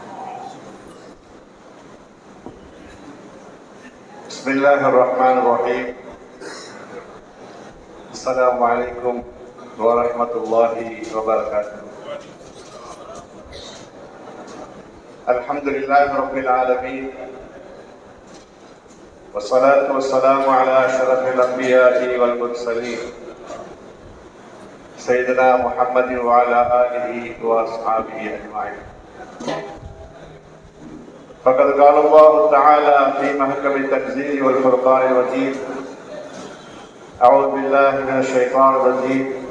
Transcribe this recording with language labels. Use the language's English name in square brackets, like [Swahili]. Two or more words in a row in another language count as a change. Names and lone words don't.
[Arabic] بسم الله الرحمن الرحيم. السلام عليكم ورحمة الله وبركاته. الحمد لله رب العالمين. والصلاة والسلام على أشرف الأنبياء والمرسلين سيدنا محمد وعلى آله وأصحابه أجمعين. فقد قال الله تعالى في محكم التنزيل والفرقان المجيد: أعوذ بالله من الشيطان الرجيم.